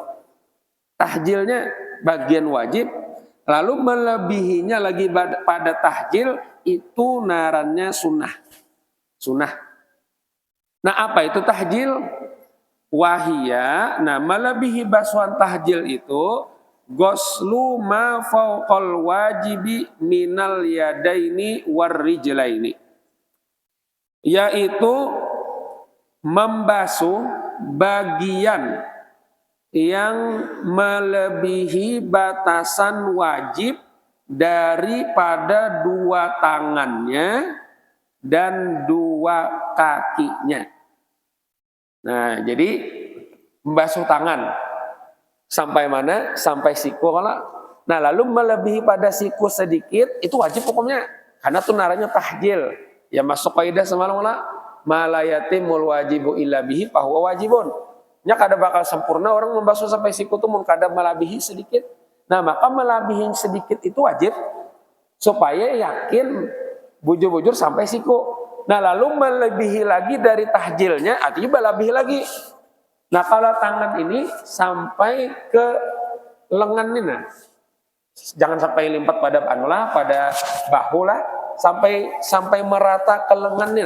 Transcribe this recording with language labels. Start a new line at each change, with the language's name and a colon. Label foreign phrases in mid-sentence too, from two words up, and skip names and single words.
Banjar: Tahjilnya bagian wajib. Lalu melebihinya lagi pada tahjil itu narannya sunnah. Sunnah. Nah, apa itu tahjil?
Arabic: Wahia. Nah, melebihi basuhan tahjil itu غسل ما فوق الواجب من اليدين والرجلين,
Banjar: yaitu membasuh bagian yang melebihi batasan wajib daripada dua tangannya dan dua kakinya. Nah, jadi membasuh tangan sampai mana? Sampai siku. Nah, lalu melebihi pada siku sedikit itu wajib hukumnya. Karena itu naranya tahjil. Ya masuk kaidah semalam lah.
Arabic: ما لا يتم الواجب إلا به فهو واجب.
Banjar: Nya kada bakal sempurna orang membasuh sampai siku itu kada melebihi sedikit. Nah, maka melebihi sedikit itu wajib supaya yakin bujur-bujur sampai siku. Nah, lalu melebihi lagi dari tahjilnya, artinya melebihi lagi. Nah, kalau tangan ini sampai ke lengan ini, nah, jangan sampai limpat pada pada bahu lah, sampai merata ke lengan ini.